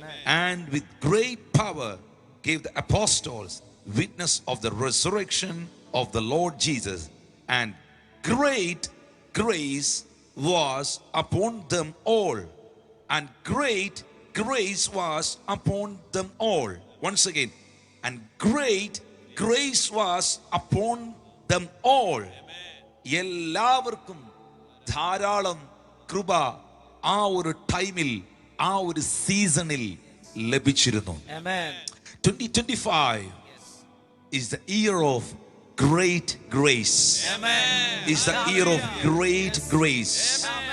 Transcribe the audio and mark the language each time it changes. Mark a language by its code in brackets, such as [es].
[en] And with great power gave the apostles witness of the resurrection of the Lord Jesus, and great grace was upon them all. And great grace was upon them all. Once again, and great grace was upon them all. [ml] എല്ലാവർക്കും ധാരാളം കൃപ ആ ഒരു ടൈമിൽ, ആ ഒരു സീസണിൽ ലഭിച്ചിരുന്നു. [en] 2025 is the year of great grace. Is the year of great grace.